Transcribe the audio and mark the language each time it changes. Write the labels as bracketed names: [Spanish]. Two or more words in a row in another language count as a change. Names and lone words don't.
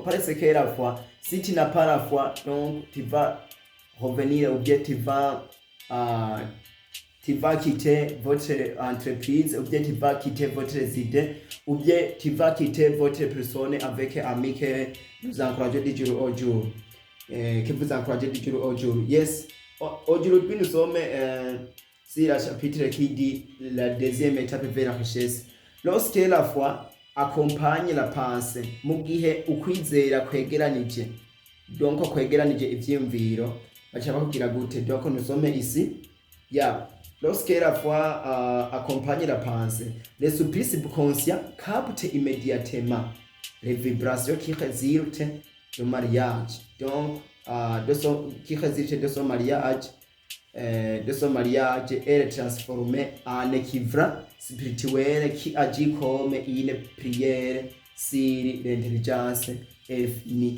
[French] Parce que la foi, si tu n'as pas la foi, donc tu vas revenir ou bien tu vas quitter votre entreprise, ou bien tu vas quitter votre idée, ou bien tu vas quitter votre personne avec amis que vous encouragez du jour au jour. Yes, aujourd'hui nous sommes sur le chapitre qui dit la deuxième étape vers la richesse. Lorsque la foi accompagne la pensée, [Rundi] mu gihe ukwizera kwegeranije, donc kwegeranije ivyiyumviro, baca bakubwira gute? [French] Donc nous sommes ici. Lorsque la foi accompagne la pensée, l'esprit subconscient capte immédiatement les vibrations qui résultent du mariage. Donc, qui résulte de son mariage, est transformée en équivalent spirituel qui agit comme une prière sur l'intelligence infinie.